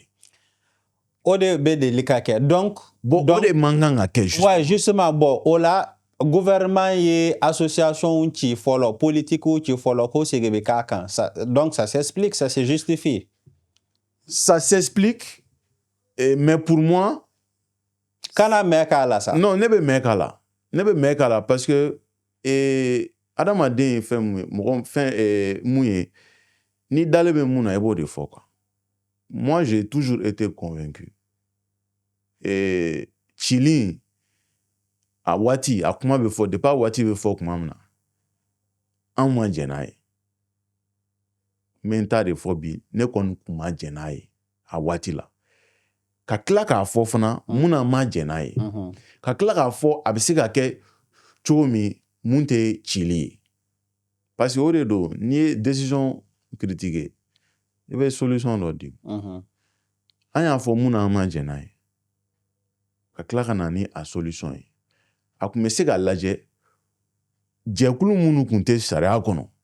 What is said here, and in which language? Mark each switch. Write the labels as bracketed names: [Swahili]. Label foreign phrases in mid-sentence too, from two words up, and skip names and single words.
[Bambara] o de bɛ deli ka kɛ donc o de man kan ka kɛ justement [French] ouais justement bon [Bambara] o la gouvernement ye association ci fɔlɔ politique ci fɔlɔ ko segi bɛ k'a kan donc [French] ça s'explique ça se justifie ça s'explique mais pour moi [Bambara] kana mɛn k'a la sa non ne bɛ mɛn k'a la [French] parce que [Bambara] adamaden ye fɛn mun ye mɔgɔ fɛn mun ye ni dalen bɛ mun na i b'o de fɔ quoi [French] moi j'ai toujours été convaincu [Bambara] cili a waati a kuma bɛ fɔ depuis a waati bɛ fɔ kuma min na an ma jɛn n'a ye n bɛ n ta de fɔ bi ne kɔni tun ma jɛn n'a ye a waati la ka tila k'a fɔ fana mun na ma jɛn n'a ye ka tila k'a fɔ a bɛ se ka kɛ cogo min mun tɛ cili ye [French] parce que [Bambara] o de don n'i ye [French] décision critiquer [Bambara] i bɛ solution dɔ di an y'a fɔ mun na an ma jɛn n'a ye ka tila ka na ni a solution ye a tun bɛ se ka lajɛ jɛkulu minnu tun tɛ sariya kɔnɔ